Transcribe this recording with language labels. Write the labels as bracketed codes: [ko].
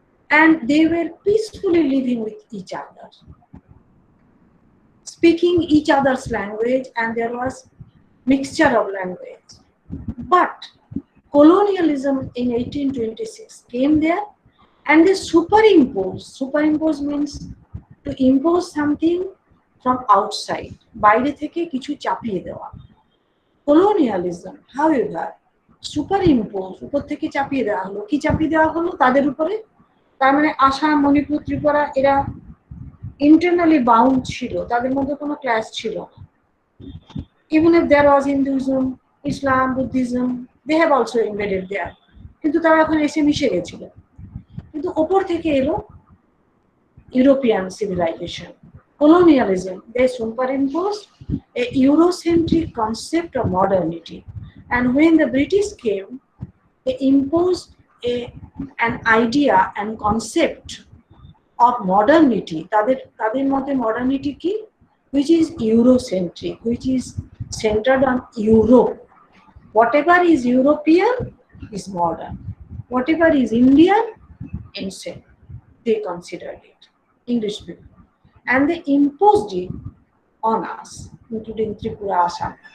[en] And they were peacefully living with each other, speaking each other's language, and there was mixture of language. But colonialism in 1826 came there and they superimposed. Superimpose means to impose something from outside. [bn] বাইরে থেকে কিছু চাপিয়ে দেওয়া। [en] Colonialism, however, superimpose, [bn] উপর থেকে চাপিয়ে দেওয়া হলো। কি চাপিয়ে দেওয়া হলো তাদের উপরে? তার মানে আসাম, মণিপুর, ত্রিপুরা এরা [en] internally bound [bn] ছিল, তাদের মধ্যে কোনো ক্লাস ছিল না। [en] Even if there was Hinduism, Islam, Buddhism, they have also invaded there. [bn] কিন্তু তারা এখন এসে মিশে গেছিল। কিন্তু ওপর থেকে এলো [en] European civilization, [bn] colonialism. [en] They superimposed a Eurocentric concept of modernity. And when the British came, they imposed an idea and concept of modernity. [bn] তাদের মতে modernity কি? [en] Which is Eurocentric, which is centered on Europe. Whatever is European is modern. Whatever is Indian, ancient. They considered it, English people. And they imposed it on us, including Tripura, Assam.